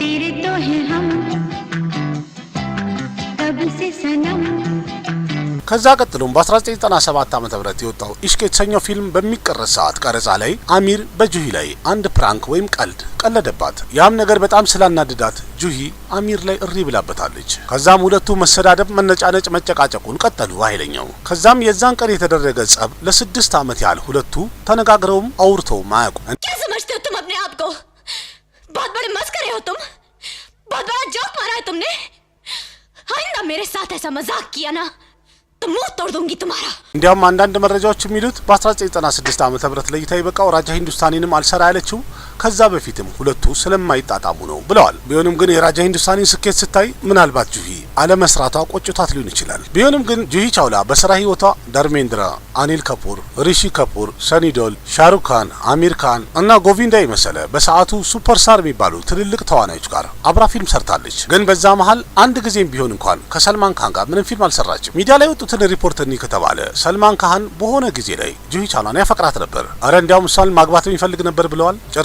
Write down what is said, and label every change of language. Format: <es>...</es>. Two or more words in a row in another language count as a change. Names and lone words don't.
<am>ከዛ ቀጥሎም በ1997 ዓመተ ምህረት የወጣው ኢሽቅ የተሰኘው ፊልም በሚቀረጽ ሰዓት ቀረጻ ላይ አሚር በጁሂ ላይ አንድ ፕራንክ ወይም ቀልድ ቀለደባት። ያም ነገር በጣም ስላናደዳት ጁሂ አሚር ላይ እሪ ብላበታለች። ከዛም ሁለቱ መሰዳደብ፣ መነጫነጭ፣ መጨቃጨቁን ቀጠሉ ኃይለኛው። ከዛም የዛን ቀን የተደረገ ጸብ ለ6 ዓመት ያህል ሁለቱ ተነጋግረውም አውርተውም አያውቁም።</am> <hi>क्या समझते हो तुम अपने आप को? बहुत बड़े मस्करे हो तुम, बहुत बड़ा जोक मारा है तुमने। आइंदा मेरे साथ ऐसा मजाक किया ना तो मुंह तोड़ दूंगी तुम्हारा।</hi> <am>እንዲያውም አንዳንድ መረጃዎች የሚሉት በ1996 ዓመተ ምህረት ለእይታ የበቃው ራጃ ሂንዱስታኒንም አልሰራ ያለችው ከዛ በፊትም ሁለቱ ስለማይጣጣሙ ነው ብለዋል። ቢሆንም ግን የራጃ ሂንዱስታኒን ስኬት ስታይ ምናልባት ጁሂ አለመስራቷ ቆጭቷት ሊሆን ይችላል። ቢሆንም ግን ጁሂ ቻውላ በስራ ህይወቷ ዳርሜንድራ፣ አኒል ካፑር፣ ሪሺ ካፑር፣ ሰኒ ዶል፣ ሻሩክ ካን፣ አሚር ካን እና ጎቪንዳ የመሰለ በሰዓቱ ሱፐርስታር የሚባሉ ትልልቅ ተዋናዮች ጋር አብራ ፊልም ሰርታለች። ግን በዛ መሃል አንድ ጊዜም ቢሆን እንኳን ከሰልማን ካን ጋር ምንም ፊልም አልሰራችም። ሚዲያ ላይ የወጡትን ሪፖርት እኒ ከተባለ ሰልማን ካን በሆነ ጊዜ ላይ ጁሂ ቻውላን ያፈቅራት ነበር። አረ እንዲያውም እሷን ማግባት የሚፈልግ ነበር ብለዋል። ጭራሽም</am>